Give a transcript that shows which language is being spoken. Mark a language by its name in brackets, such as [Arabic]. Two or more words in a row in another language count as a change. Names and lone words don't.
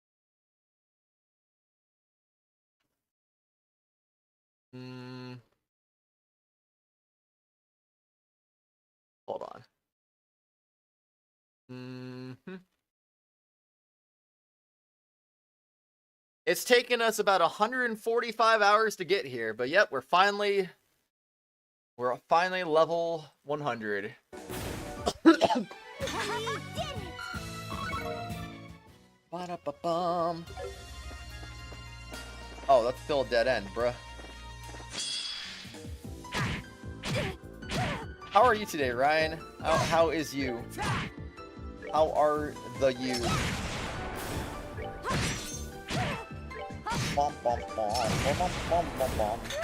[English] Hold on. It's taken us about 145 hours to get here, but yep, we're finally level 100. Ba-da-ba-bum. Oh, that's still a dead end, bruh. How are you today, Ryan? How is you? How are the you? Bom, bom, bom, bom, bom, bom, bom, bom.